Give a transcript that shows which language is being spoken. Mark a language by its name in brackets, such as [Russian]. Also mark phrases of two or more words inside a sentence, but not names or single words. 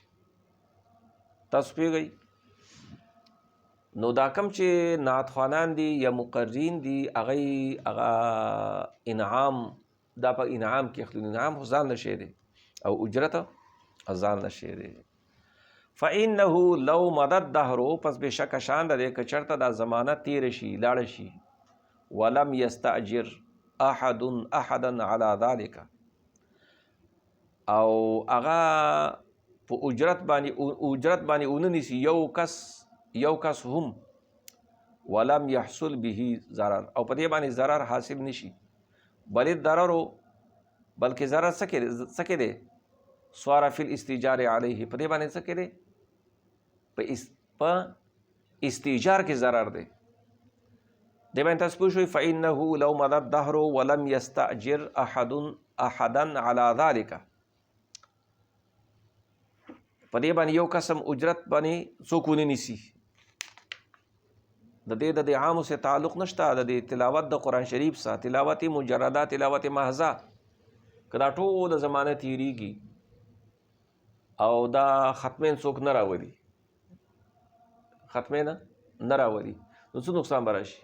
[Pashto] تاسو پوهېږئ نو دا کم چې نعت خوانان دي یا مقررین دي هغه انعام دا په انعام کې اخلي. انعام خو ځان له شی دی او اجرت ځان له شی دی. [Arabic] فإنه لو مد الدهر، [Pashto] پس بېشکه شان د دی که چېرته دا زمانه تېره شي لاړه شي، [Arabic] ولم یستأجر احد احدا علی ذلک، [Pashto] او هغه په اجرت باندې ونه نیسي یو کس هم، [Arabic] ولم يحصل به ضرر، [Pashto] او په دې باندې ضرر حاصل نشي، بلکې ضرر څه کې دی؟ [Arabic] سوار فی الاستیجار علیه، [Pashto] په دې باندې څه کې دی؟ په استیجار کې ضرر دی. دې باندې تاسو پوه شئ [Arabic] فإنه لو مد الدهر ولم یستأجر احدا علی ذلک، [Pashto] په دې باندې یو قسم اجرت باندې څوک ونه نیسي، د دې د عامو سره تعلق نشته، د دې تلاوت د قرآن شریف سره تلاوت مجرده، تلاوت محضه، که دا ټوله زمانه تیریږي او دا ختمین څوک نه راولي، ختمین نه راولي، نو څه نقصان به راشي؟